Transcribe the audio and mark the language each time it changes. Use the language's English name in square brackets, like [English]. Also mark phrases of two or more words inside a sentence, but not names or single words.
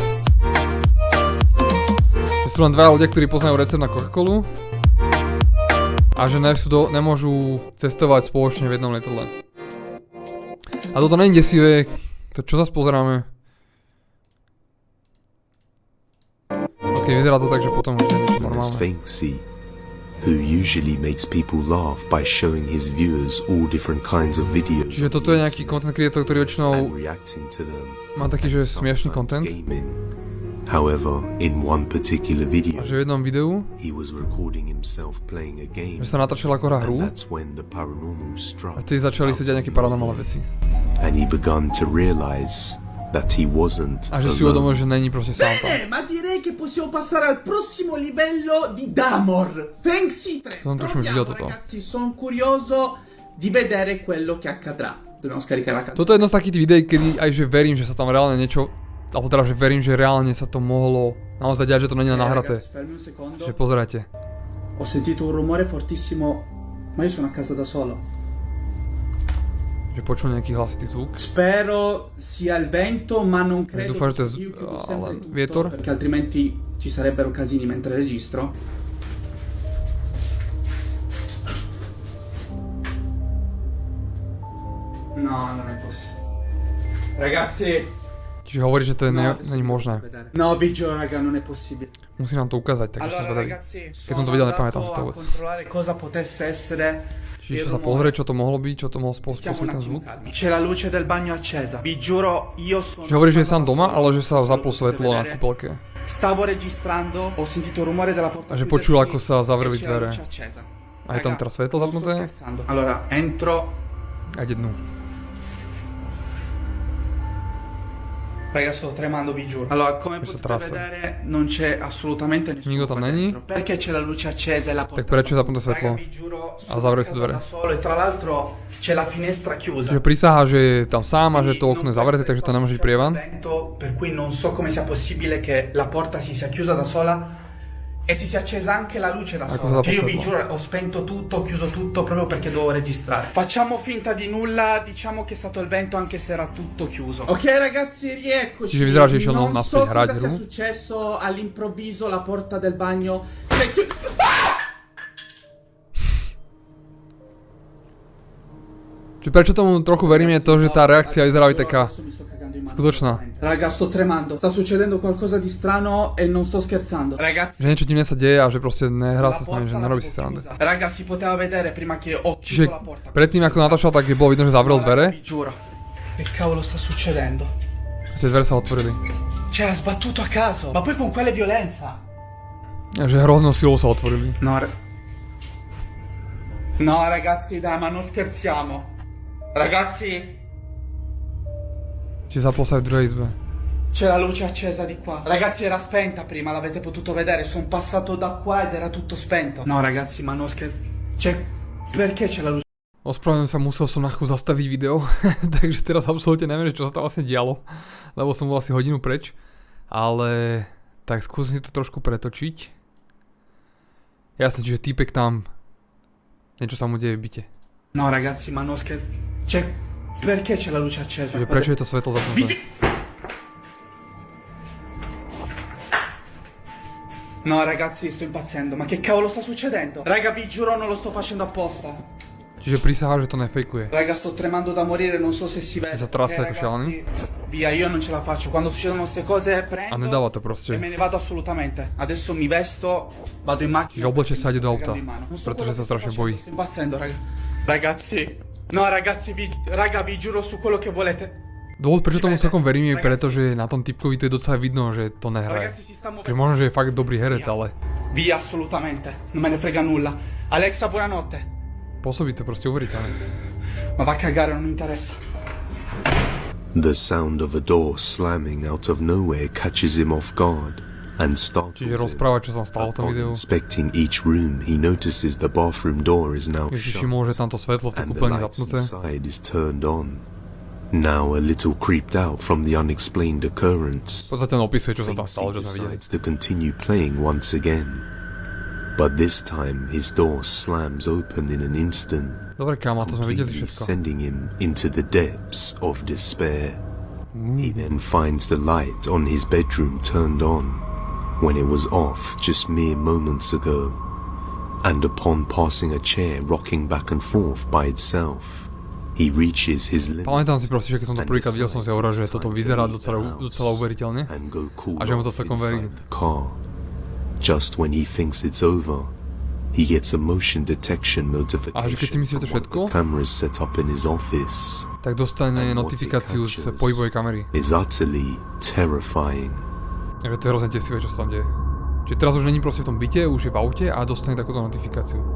[Slovak] Sú len dvaja ľudia, ktorí poznajú recept na Coca-Colu a že nemôžu cestovať spoločne v jednom lietadle. A toto nie je desivé, to čo zase pozeráme? Ok, vyzerá to tak, že potom už je niečo normálne. [English] Who usually makes people laugh by showing his viewers all different kinds of videos. [Slovak] Čiže toto je nejaký [English] content creator, [Slovak] ktorý väčšinou má taký, že smiešný content. [English] However, in one particular video, [Slovak] a že v jednom videu, [English] he was recording himself playing a game. [Slovak] Že sa natáčal ako hra hru. A vtedy začali sa diať nejaké paranormálne veci. [English] And he began to realize that he wasn't [Slovak] a že si uvedomil, že není proste sám tam. [Italian] Ma direi che possiamo passare al prossimo livello di Damor. Fenxi 3. Ragazzi, sono curioso di vedere quello che accadrà. Dobbiamo scaricare la canzone. [Slovak] Toto je jedno z takých videí, kedy aj že verím, že sa tam reálne niečo, alebo teda, že verím, že reálne sa to mohlo naozaj diať, že to není nahraté. Že pozerajte. [Italian] Ho sentito un rumore fortissimo, ma io sono a casa da solo. [Slovak] Že počul nejaký hlasitý zvuk. [Italian] Spero sia il vento, ma non credo [Slovak] dúfam, že to je vietor. [Italian] Perché altrimenti ci sarebbero casini mentre registro. No, non è possibile. Ragazzi. [Slovak] Čiže hovorí, že to je není možné. [Italian] No, vi giuro, raga, non è possibile. [Slovak] Musí nám to ukázať, takže som zvedavý. Keď som to videl, nepamätám si to vôbec. [Italian] Cosa potesse essere. [Slovak] Čiže sa pozrieť, čo to mohlo byť, čo to mohlo spôsobiť ten zvuk. [Italian] C'è la luce del bagno accesa. Vi giuro, io sono. [Slovak] Čiže hovorí, že je sám doma, ale že sa zaplo svetlo na kúpelke. [Italian] Stavo registrando, ho sentito il rumore della porta. [Slovak] A že počul, ako sa zavreli dvere. A je tam teraz svetlo zapnuté? [Italian] Allora, entro. [Slovak] A ide dnu. [Italian] Raga, sto tremando, vi giuro. Allora, come potete vedere, non c'è assolutamente nessuno. [Slovak] Nikto tam není. [Italian] Perché c'è la luce accesa e la porta. [Slovak] Tak prečo je zapnuté svetlo? A zavreli sa dvere. [Italian] E tra l'altro c'è la finestra chiusa. [Slovak] Čiže prisahá, že je tam sám a že to okno je zavreté, takže to nemôže byť prievan. [Italian] Per cui non so come sia possibile che la porta si sia chiusa da sola. E si sia accesa anche la luce da sola. Cioè io vi giuro, ho spento tutto, ho chiuso tutto proprio perché dovevo registrare. Facciamo finta di nulla, diciamo che è stato il vento anche se era tutto chiuso. Ok ragazzi, rieccoci. Non so cosa sia successo all'improvviso, la porta del bagno si è chiusa. [Slovak] Čiže prečo tomu trochu verím je to, že tá reakcia vyzerá aj taká skutočná. [Italian] Raga, sto tremando. Sta succedendo qualcosa di strano e non sto scherzando. Ragazzi, [Slovak] že niečo divné sa deje a že proste nehrá sa s nami, že nerobí si srandu. [Italian] Raga, si poteva vedere prima che ho chiuso la porta. [Slovak] Predtým ako natáčal, tak bolo vidno, že zavrel dvere. [Italian] Giuro. Che cavolo sta succedendo? [Slovak] A tie dvere sa otvorili. [Italian] Cioè, ha sbattuto a caso. Ma poi con quale violenza? [Slovak] A že hroznou silou sa otvorili. [Italian] No, ragazzi, dai, ma non scherziamo. Ragazzi. [Slovak] Ci zaplo sa aj v druhej izbe. [Italian] C'è la luce accesa di qua. Ragazzi, era spenta prima, l'avete potuto vedere. Sono passato da qua ed era tutto spento. No, ragazzi, ma non Cioè, perché c'è la luce? [Slovak] Ospravedlňujem sa, musel som na chvíľu zastaviť video. Takže teraz absolútne neviem, čo sa tam vlastne dialo. Lebo som bol asi hodinu preč. Ale tak skúsim si to trošku pretočiť. Jasne, čiže týpek tam niečo sa mu deje v byte. [Italian] No, ragazzi, ma non Cioè, perché c'è la luce accesa? [Slovak] Čiže prečo je to svetlo zapnuté? [Italian] No, ragazzi, sto impazzendo. Ma che cavolo sta succedendo? Raga, vi giuro, non lo sto facendo apposta. [Slovak] Čiže prisahá, že to nefejkuje. [Italian] Raga, sto tremando da morire, non so se si vede. [Slovak] Sa trasa ako šialený. [Italian] Via, io non ce la faccio. Quando succedono queste cose prendo [Slovak] a nedáva to proste. [Italian] E me ne vado assolutamente. Adesso mi vesto, vado in macchina. [Slovak] Čiže obleče sa ide do auta, pretože sa strašne bojí. [Italian] Sto impazzendo, raga. Ragazzi. No, ragazzi, raga, vi giuro su quello che volete. [Slovak] Dôvod, prečo tomu celkom verím, je preto, že na tom typkovi to je docela vidno, že to nehraje. Že možno, že je fakt dobrý herec, ale... [Italian] Via, assolutamente. Non me ne frega nulla. Alexa, buonanotte. [Slovak] Pôsobí to proste uveriteľne. [Italian] Ma va a cagare, non mi interessa. [English] The sound of a door slamming out of nowhere catches him off guard and startles him. [Slovak] Čiže rozpráva, čo sa stalo v tom videu. [English] Inspecting each room, he notices the bathroom door is now shut and the lights inside is turned on. Now a little creeped out from the unexplained occurrence, Finksy decides to continue playing once again. But this time his door slams open in an instant, completely sending him into the depths of despair. He then finds the light on his bedroom turned on, when it was off just mere moments ago, and upon passing a chair rocking back and forth by itself, he reaches his limit. [Slovak] Pamätám si proste, že keď som to prvýkrát videl, som si hovoril, že toto vyzerá docela uveriteľne a že mu to celkom verím. [English] Just when he thinks it's over, he gets a motion detection notification from one of the cameras set up in his office. [Slovak] Tak dostane notifikáciu z pohybovej kamery. [English] Is utterly terrifying. [Slovak] Takže to je hrozne desivé, čo sa tam deje. Čiže teraz už není proste v tom byte, už je v aute a dostane takúto notifikáciu.